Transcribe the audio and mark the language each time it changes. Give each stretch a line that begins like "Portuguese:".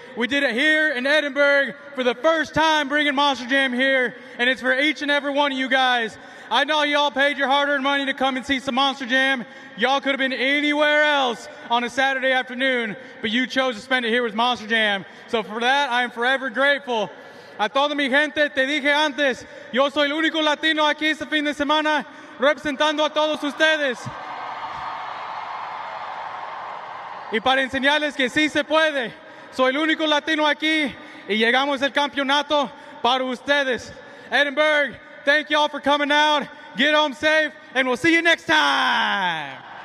English: We did it here in Edinburg for the first time, bringing Monster Jam here, and it's for each and every one of you guys. I know y'all paid your hard-earned money to come and see some Monster Jam. Y'all could have been anywhere else on a Saturday afternoon, but you chose to spend it here with Monster Jam. So for that, I am forever grateful.
Spanish: A toda mi gente, te dije antes, yo soy el único latino aquí este fin de semana, representando a todos ustedes. Y para enseñarles que sí se puede, soy el único latino aquí y llegamos el campeonato para ustedes.
English: Edinburg, thank y'all for coming out. Get home safe, and we'll see you next time.